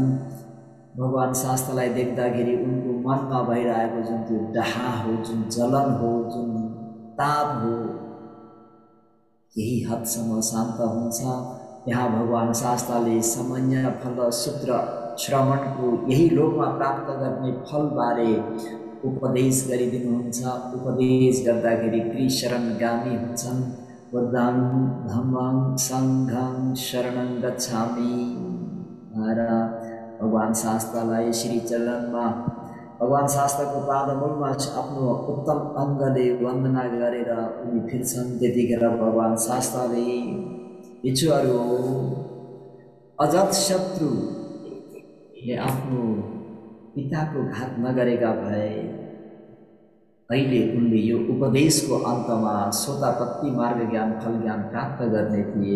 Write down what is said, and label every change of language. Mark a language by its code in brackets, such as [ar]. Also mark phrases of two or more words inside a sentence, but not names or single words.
[ne] भगवान शास्तालाई देख्दाखेरि उनको मनमा भइरहेको जुन त्यो डाहा हो, जुन जलन हो, जुन ताप हो, यही हदसम्म शान्त हुन्छ। यहाँ भगवान शास्ताले सामान्य फल सूत्र श्रवणको यही लोकमा प्राप्त गर्ने फलबारे उपदेश गरिदिनुहुन्छ। उपदेश गर्दाखेरि त्रिशरणगामी हुन्छन्। [pi] बुद्धं धम्मं संघं शरणं गच्छामि [ne] भनेर भगवान शास्तालाई श्री चरणमा भगवान शास्ताको पादमूलमा आफ्नो उत्तम अङ्गले वन्दना गरेर उनी फिर्छन्। त्यतिखेर भगवान शास्ताले भिक्षुहरू अजातशत्रुले आफ्नो पिताको घात नगरेका भए अहिले उनले यो उपदेशको अन्तमा सोतापत्ति मार्ग ज्ञान फल ज्ञान प्राप्त गर्ने थिए।